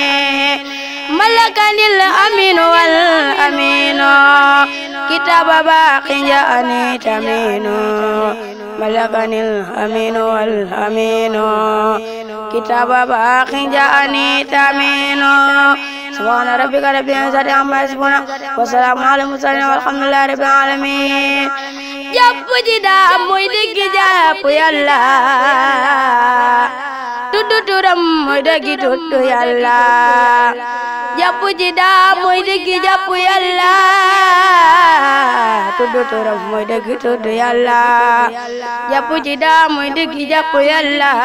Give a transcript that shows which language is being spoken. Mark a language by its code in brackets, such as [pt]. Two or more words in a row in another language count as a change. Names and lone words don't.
[ar] ملكني الأمين والأمين كتاب باق جاءني تمين ملكني الأمين والأمين كتاب باق جاءني تمين سبحان ربك رب العزة عما يصفون وسلام على المرسلين والحمد لله رب العالمين [wo] jàpp ji daa mooy dëgg jàpp Yàlla tuddu turam mooy dëgg tuddu Yàlla jàpp ji daa mooy dëgg jàpp Yàlla tuddu turam mooy dëgg tuddu Yàlla jàpp ji daa mooy dëgg jàpp Yàlla